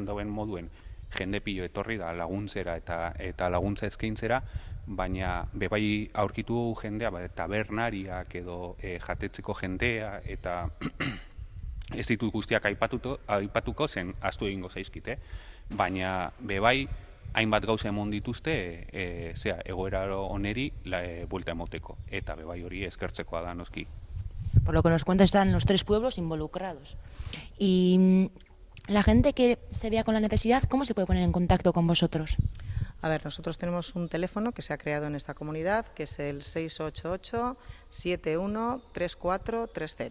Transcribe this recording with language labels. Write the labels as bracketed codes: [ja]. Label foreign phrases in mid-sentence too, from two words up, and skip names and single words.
[eu] dauen moduen, jende pilo etorri da laguntzera eta laguntza eskaintzera, baina bebai aurkitu jendea, tabernariak edo jatetzeko jendea, eta ez ditut guztiak aipatuko zen ahaztu egingo zaizkite, baina bebai hainbat gauza emon dituzte egoera oneri buelta emoteko, eta bebai hori eskertzekoa da noski. [es] Por lo que nos cuentas, están los 3 pueblos involucrados. Y la gente que se vea con la necesidad, ¿cómo se puede poner en contacto con vosotros? A ver, nosotros tenemos un teléfono que se ha creado en esta comunidad, que es el 688-713430.